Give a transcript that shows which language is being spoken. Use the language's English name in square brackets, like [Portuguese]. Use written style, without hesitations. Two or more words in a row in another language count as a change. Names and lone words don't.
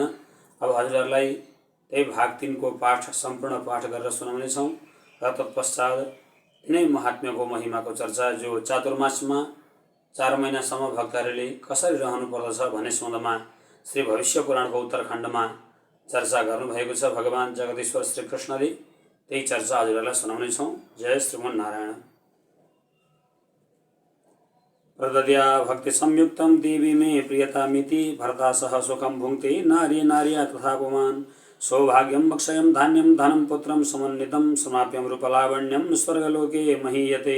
[Nepali] अब हजुरहरूलाई त्यही भाग 3 को पाठ सम्पूर्ण पाठ गरेर सुनाउनेछौँ र तत्पश्चात तिनै महात्म्यको महिमाको चर्चा जो चातुर्मासमा 4 महिनासम्म भक्तहरूले कसरी रहनुपर्दछ भन्ने सम्बन्धमा श्री भविष्य पुराणको उत्तरखण्डमा चर्चा गर्नुभएको छ भगवान जगदीश्वर श्री कृष्णले। त्यही चर्चा हजुरहरूलाई सुनाउनेछौँ। जय श्रीमन नारायण। [Sanskrit] प्रदद्या भक्ति संयुक्तं देवी मे प्रियतामिति भरता सह सुखं भुङ्क्ते नारी नार्या तथा पुमान् सौभाग्यं भक्षयं धान्यं धनं पुत्रं समन्वितं समाप्यं रूपलावण्यं स्वर्गलोके महीयते।